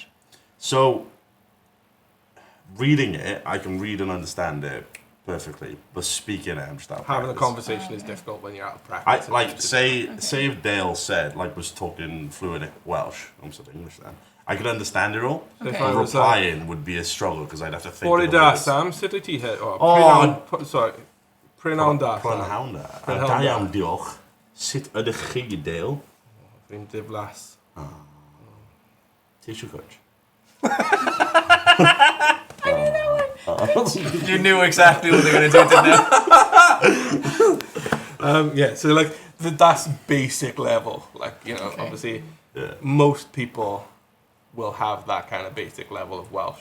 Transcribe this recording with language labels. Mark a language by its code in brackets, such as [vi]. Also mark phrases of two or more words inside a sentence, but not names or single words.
[en] So, reading it, I can read and understand it perfectly, but speaking it, I'm just out of Having a practice. conversation is Okay. difficult when you're out of I practice. like It's just- say if Dale said like was talking fluent Welsh, I'm still English then. I could understand it all. So if Okay. I But was, replying would be a struggle because I'd have to think. Bore of da the words. [cy] Sam, sut wyt ti he- [en] Oh. [cy] sorry, Prynawn da Sam. Prynhawn da. Prynhawn Da da. iawn, diolch. Sut ydych chi, Dale? Fi'n diflas. Ti eisiau coach? [en] You knew exactly what they were going to do, didn't you? Yeah, so like that's basic level. Like, you know, Okay. obviously Yeah. most people will have that kind of basic level of Welsh.